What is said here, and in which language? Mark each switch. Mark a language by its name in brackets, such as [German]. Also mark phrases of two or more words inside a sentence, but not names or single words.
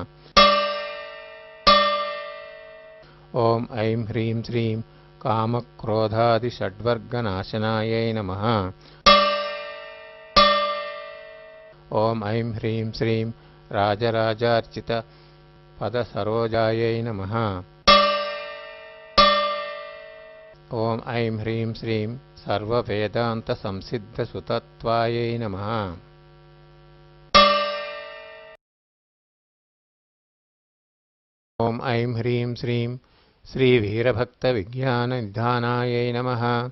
[Sanskrit] ॐ ऐं ह्रीं श्रीं कामक्रोधादिषड्वर्गनाशनायै नमः। ॐ ऐं ह्रीं श्रीं राजराजार्चितपदसरोजायै नमः। ఓం ఐం హ్రీం శ్రీం సర్వవేదాంతసంసిద్ధసుతత్వాయై నమః. ఓం ఐం హ్రీం శ్రీం శ్రీవీరభక్తవిజ్ఞాననిధానాయై నమః.